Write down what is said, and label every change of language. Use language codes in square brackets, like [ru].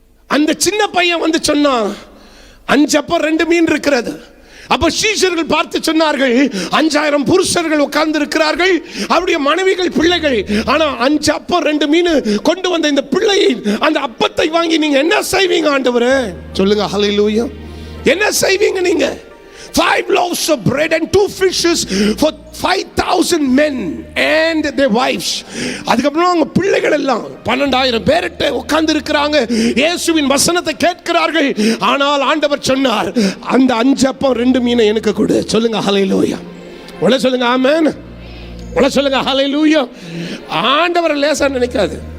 [ta] அந்த சின்ன பையன் வந்து சொன்னான், 5 அப்பம் 2 மீன் இருக்கிறது. அப்ப சீஷர்கள் பார்த்து சொன்னார்கள், 5000 புருஷர்கள் உட்கார்ந்து இருக்கிறார்கள், அவருடைய மனைவிகள் பிள்ளைகள். ஆனா 5 அப்பம் 2 மீன் கொண்டு வந்த இந்த பிள்ளையை அந்த அப்பத்தை வாங்கி நீங்க என்ன செய்வீங்க ஆண்டவரே? சொல்லுங்க ஹல்லேலூயா. என்ன செய்வீங்க நீங்க? [en] 5 loaves of bread and 2 fishes for 5000 men and their wives. [ta] அதுக்கப்புறம் அவங்க பிள்ளைகள் எல்லாம் 12000 பேர்கிட்ட உட்கார்ந்து இருக்கிறாங்க. இயேசுவின் வசனத்தை கேட்கிறார்கள். ஆனால் ஆண்டவர் சொன்னார், அந்த 5 அப்பம் 2 மீனை எனக்கு கொடு. சொல்லுங்க ஹல்லேலூயா. உள்ள சொல்லுங்க ஆமென். உள்ள சொல்லுங்க ஹல்லேலூயா. ஆண்டவர் லேசா நினைக்காது.